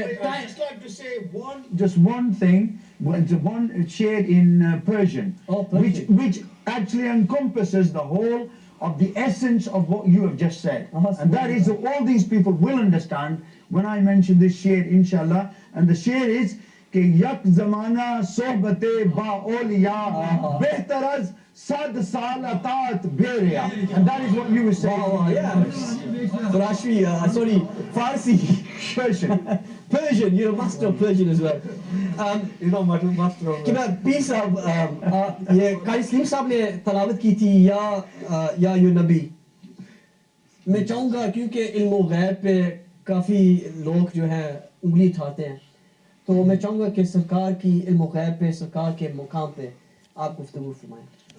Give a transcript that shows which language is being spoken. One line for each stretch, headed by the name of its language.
English: I'd just like to say one thing, one shared in Persian, Oh, Persian. which actually encompasses the whole of the essence of what you have just said. And that is that all these people will understand when I mention this share, inshallah. And the share is
Persian: کہ یک زمانہ صحبت با اولیاء بہتر از 100 سال اطاعت بیریا.
English: And that is what you were saying. yeah Rashmi sorry Farsi Persian. Persian, you're a master of Persian as well. You know, master of
Urdu: کہ میں پیر صاحب یہ قاری سلیم صاحب نے تلاوت کی تھی یا یو نبی. میں چاہوں گا کیونکہ علم و غیب پہ کافی لوگ جو ہیں انگلی اٹھاتے ہیں تو میں چاہوں گا کہ سرکار کی علم و غیب پہ سرکار کے مقام پہ آپ گفتگو فرمائیں.